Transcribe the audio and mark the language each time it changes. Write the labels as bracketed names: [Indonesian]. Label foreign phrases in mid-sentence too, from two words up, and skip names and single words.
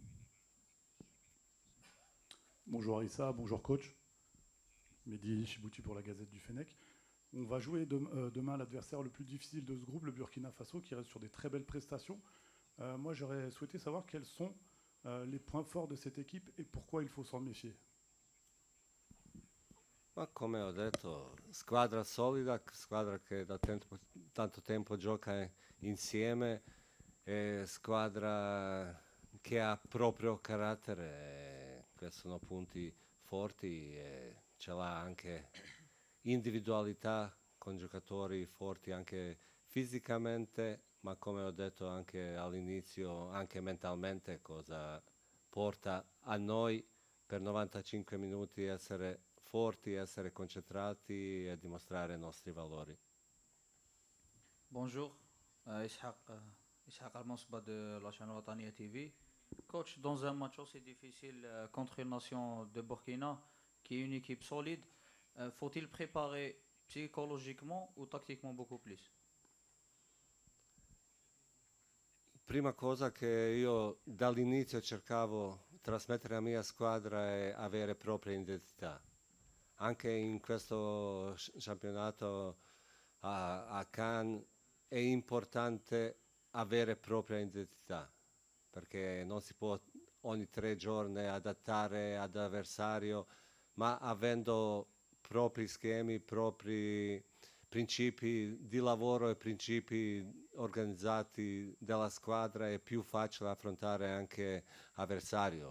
[French] Bonjour Aïssa, bonjour coach. Mehdi Chibouti pour la Gazette du Fennec. On va jouer demain l'adversaire le plus difficile de ce groupe, le Burkina Faso, qui reste sur des très belles prestations. Moi, j'aurais souhaité savoir quels sont les points forts de cette équipe et pourquoi il faut s'en méfier. [Italian] Ma come ho detto, squadra solida, squadra che da tanto tempo gioca insieme, squadra che ha proprio carattere, questi sono punti forti, ce l'ha anche individualità con giocatori forti anche fisicamente, ma come ho detto anche all'inizio, anche mentalmente, cosa porta a noi per 95 minuti essere forti, essere concentrati e dimostrare i nostri valori. [French] Bonjour, Ishaq Al-Monsba de la chaîne Watania TV. Coach, dans un match aussi difficile contre une nation de Burkina, qui est une équipe solide, faut-il préparer psychologiquement ou tactiquement beaucoup plus? [Italian] Prima cosa che io dall'inizio cercavo trasmettere alla mia squadra è avere propria identità. Anche in questo campionato a Cannes è importante avere propria identità, perché non si può ogni 3 giorni adattare ad avversario, ma avendo propri schemi, propri principi di lavoro e principi organizzati della squadra è più facile affrontare anche avversario.